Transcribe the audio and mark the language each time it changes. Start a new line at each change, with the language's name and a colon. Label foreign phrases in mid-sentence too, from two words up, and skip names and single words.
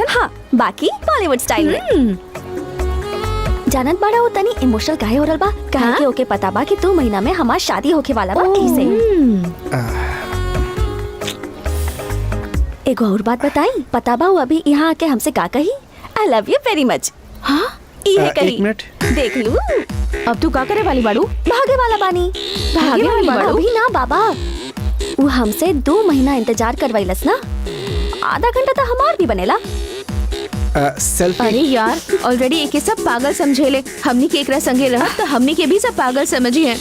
Bhojpuri: हाँ, बाकी बॉलीवुड स्टाइल में। जानत बाड़ा वो तनी इमोशनल काहे हो रहल बा? काहे कि ओके पता बा कि 2 महीना में हमार शादी होके वाला बा। एही से एगो और बात बताई, पता बा वो अभी यहाँ आके हमसे का कही?
English: I love you very much.
Bhojpuri: हाँ ये कही। एक मिनट। देख लू। अब तू का करे वाली बाड़ू? भागे वाला बानी। भागे वाली बाड़ू? अभी ना बाबा, वो हमसे 2 महीना इंतजार करवाइलस ना। आधा घंटा तो हमार भी बनेला। सेल्फी। अरे यार ऑलरेडी एक सब पागल समझेले। हमनी के एकरा संगे रह तो हमनी के भी सब पागल समझी हैं।